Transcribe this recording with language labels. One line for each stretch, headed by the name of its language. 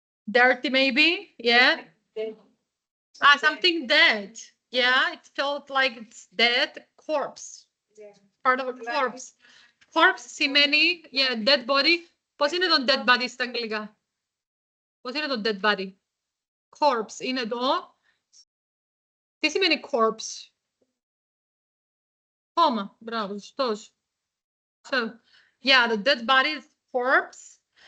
English: Dirty, maybe? Yeah. Something dead. Yeah, it felt like it's dead. Corpse. Yeah. Part of a corpse. Corpse
Greek: σημαίνει,
English: yeah, dead body.
Greek: Πώς είναι το
English: dead body
Greek: στα αγγλικά? Πώς είναι το dead body? Corpse είναι εδώ. Τι σημαίνει corpse? Κόμμα. Μπράβο, σωστός.
English: So, yeah, the dead body is corpse.